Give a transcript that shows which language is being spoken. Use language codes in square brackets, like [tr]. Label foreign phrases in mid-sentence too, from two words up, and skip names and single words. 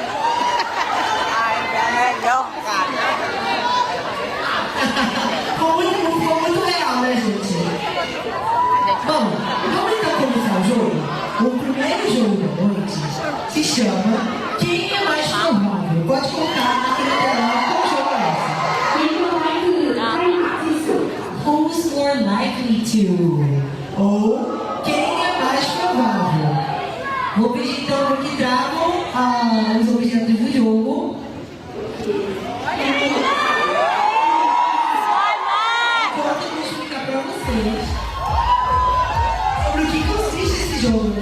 [pt] Ficou muito legal, né, gente? Bom, vamos então começar o jogo? O primeiro jogo da noite se chama Quem é mais provável? Pode colocar aqui na tela qual jogo é esse? [th] นี่คืออะไรคือใครหนักที่สุด [en] Who's more likely to? [pt] Ou quem é mais provável? Vou pedir então para que tragam os objetos do jogo. Enquanto eu vou explicar para vocês sobre o que consiste esse jogo, né?